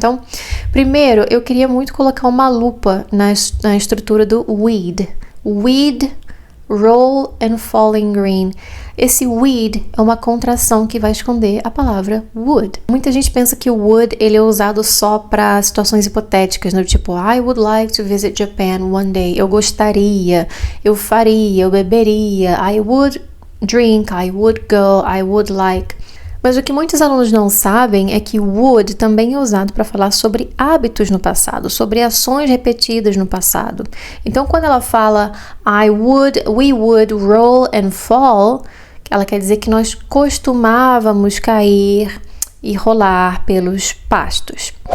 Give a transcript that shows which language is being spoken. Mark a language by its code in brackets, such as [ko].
[pt] Então, primeiro, eu queria muito colocar uma lupa na estrutura do weed. [en] Weed, roll and falling green. [pt] Esse weed é uma contração que vai esconder a palavra would. Muita gente pensa que o would ele é usado só para situações hipotéticas, né? Tipo, [en] I would like to visit Japan one day. [pt] Eu gostaria, eu faria, eu beberia. [en] I would drink, I would go, I would like. [pt] Mas o que muitos alunos não sabem é que would também é usado para falar sobre hábitos no passado, sobre ações repetidas no passado. Então, quando ela fala [en] we would roll and fall, [pt] ela quer dizer que nós costumávamos cair e rolar pelos pastos.